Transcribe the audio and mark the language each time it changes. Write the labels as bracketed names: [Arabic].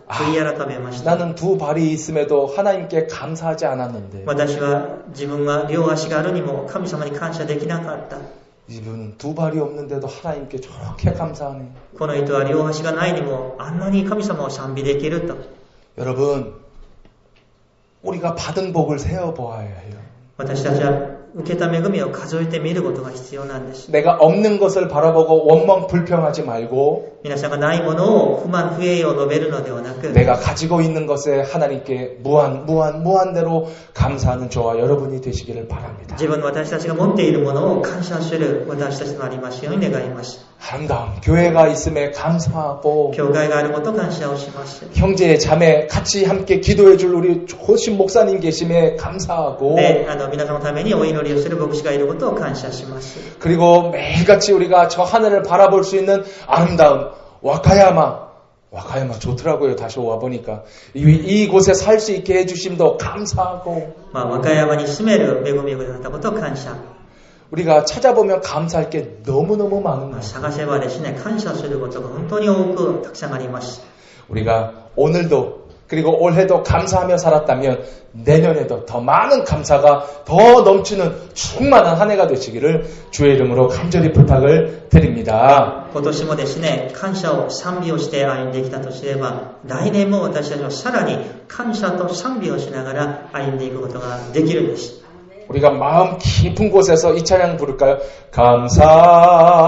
[Japanese] 悔い改めました。 [Korean] 나는 두 발이 있음에도 하나님께 감사하지 않았는데 [Japanese] 私は自分は両足があるにも神様に感謝できなかった。 [Korean] 이분은 두 발이 없는데도 하나님께 저렇게 감사하네. [Japanese] この人は両足がないにもあんなに神様を賛美できると。 [Korean] 여러분, 우리가 받은 복을 세어보아야 해요. [Japanese] 私たちは受けた恵みを数えてみることが必要なんです。 [Korean] 내가 없는 것을 바라보고 원망 불평하지 말고 [Japanese] 皆さんがないものを不満不平を述べるのではなく、 [Korean] 내가 가지고 있는 것에 하나님께 무한대로 감사하는 저와 여러분이 되시기를 바랍니다. [Japanese] 自分の私たちが持っているものを感謝する私たちとなりますように願います。 [Korean] 아름다운 교회가 있음에 감사하고 [Japanese] 教会があることを感謝をします。 [Korean] 형제 자매 같이 함께 기도해 줄 우리 좋으신 목사님 계심에 감사하고 [Japanese] で、皆さんのためにお祈りをする牧師がいることを感謝します。 [Korean] 그리고 매일같이 우리가 저 하늘을 바라볼 수 있는 아름다운 와카야마 좋더라고요. 다시 와보니까 이곳에 살 수 있게 해주심도 감사하고 [Japanese] 和歌山に住める恵みをくださったことを感謝。 [Korean] 우리가 찾아보면 감사할 게 너무너무 많은 거예요. [Japanese] 探せばですね、感謝することが本当に多くたくさんあります。 [Korean] 우리가 오늘도 그리고 올해도 감사하며 살았다면 내년에도 더 많은 감사가 더 넘치는 충만한 한 해가 되시기를 주의 이름으로 간절히 부탁을 드립니다. [Japanese] 今年もですね、感謝を賛美をして歩んできたとすれば、来年も私たちはさらに感謝と賛美をしながら歩んでいくことができるんです。 [Korean] 우리가 마음 깊은 곳에서 이 찬양 부를까요? 감사